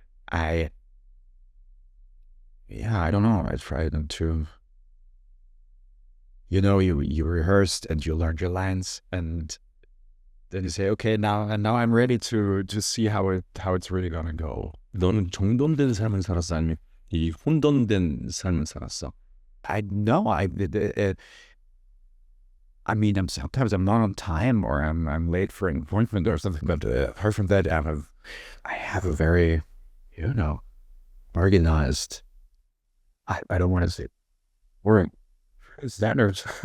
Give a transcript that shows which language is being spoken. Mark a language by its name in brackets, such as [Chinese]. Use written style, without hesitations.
[English] I I don't know. I tried them to, you rehearsed and you learned your lines, and then you say, okay, now I'm ready to see how it's really gonna go. [Korean] 너는 정돈된 삶을 살았어? 아니면 이 혼돈된 삶을 살았어? [English] I know I mean, sometimes I'm not on time or I'm late for an appointment or something. But apart from that, I have a very, organized. I don't want to say boring standards.